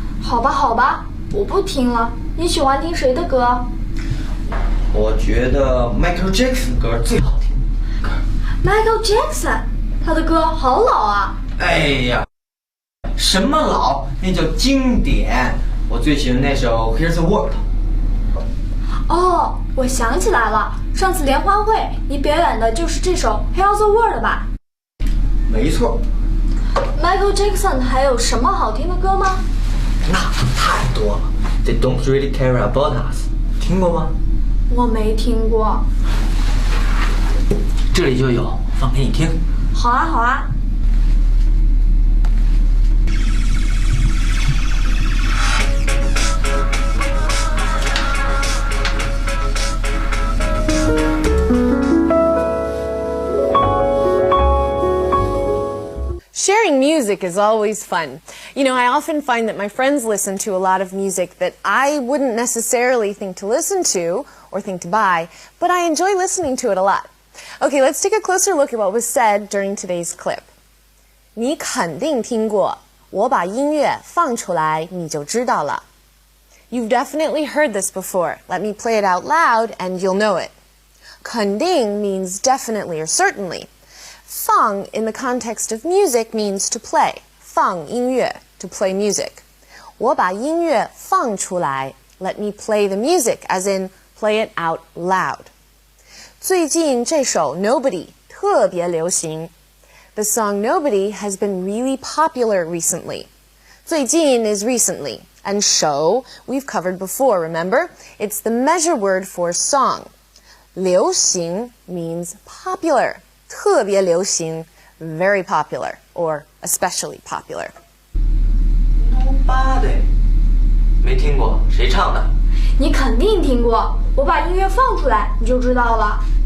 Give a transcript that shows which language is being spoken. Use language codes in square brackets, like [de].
[zh] 好吧，我不听了。你喜欢听谁的歌？我觉得 Michael Jackson 歌最好听。 Michael Jackson， 他的歌好老啊！哎呀，什么老？那叫经典。我最喜欢那首 Here's the World。哦，我想起来了，上次联欢会你表演的就是这首 Here's the World 吧？没错。 Michael Jackson 还有什么好听的歌吗？那太多了。 They don't really care about us， 听过吗？我没听过。这里就有，放给你听。好啊。 [en] Sharing music is always fun. You know, I often find that my friends listen to a lot of music that I wouldn't necessarily think to listen to or think to buy, but I enjoy listening to it a lot. Okay, let's take a closer look at what was said during today's clip. [zh] 你肯定听过，我把音乐放出来你就知道了。 [en] You've definitely heard this before. Let me play it out loud and you'll know it. 肯定 means definitely or certainly. 放 in the context of music means to play. 放音乐 to play music. [zh] 我把音乐放出来 [en] let me play the music as in play it out loud. [zh] 最近这首 Nobody 特别流行. [en] The song Nobody has been really popular recently. 最近 is recently, and 首 we've covered before, remember? It's the measure word for song. 流行 means popular. 特别流行 very popular or especially popular. [zh] Nobody， 没听过，谁唱的？你肯定听过，我把音乐放出来你就知道了。